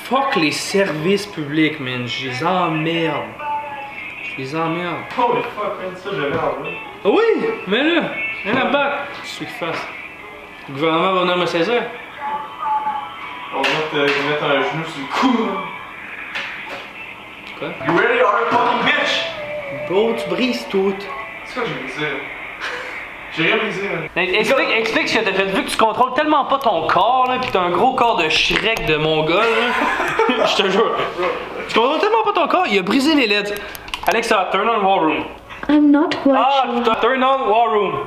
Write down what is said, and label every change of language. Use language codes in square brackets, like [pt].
[fr] Fuck les services publics, man. Je les emmerde. [en] Holy fuck, man, [fr] ça j'avais enlevé. Ah oui, mais là, rien à battre. Qu'est-ce qu'il fasse? Le gouvernement va venir me saisir. On va te mettre un genou sur le cou. Quoi? [en] You really are a fucking bitch! [fr] Bro, tu brises tout. C'est quoi que j'ai dit ça? J'ai rien brisé, man. Explique ce que t'as fait. Vu que tu contrôles tellement pas ton corps, là, pis t'as un gros corps de Shrek de Mongol, là. Je te jure. Tu contrôles tellement pas ton corps, il a brisé les LED. [en] Alexa, turn on war room. I'm not quite Ah, sure. turn on war room.